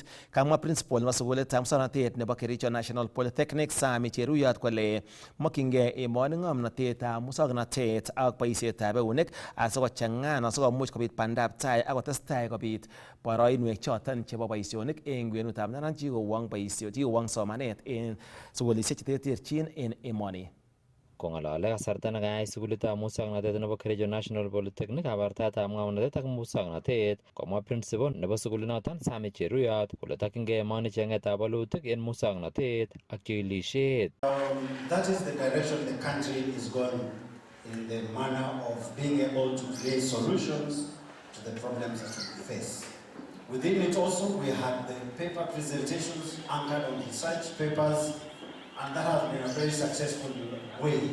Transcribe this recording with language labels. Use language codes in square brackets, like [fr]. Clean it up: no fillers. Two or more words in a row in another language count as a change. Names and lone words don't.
[kln] Kamwa principal nebo sukulitab musoknotet nebo Kericho National Polytechnic Sami Cheruyot kole mokyingei emoni ng'omnotetab musoknotet ak boisietab eunek asikochang'an asikomuch kobit bandab tai ak kotestai kobit boroinwek choton chebo boisionik en kwenutab naran chikowong somanet en sukulisiek cheterterchin en emoni. Kong'alale kasarta nekayai sukulitab musoknotet nebo Kericho National Polytechnic kabartaetab ng'omnotet ak musoknotet, komwa principal nebo sukulinoton Sami Cheruyot kole tokyingei emoni cheng'etab walutik en musoknotet ak chikilisiet. [en] That is the direction the country is going, in the manner of being able to create solutions to the problems that we face. Within it also, we had the paper presentations anchored on research papers, and that has been a very successful way.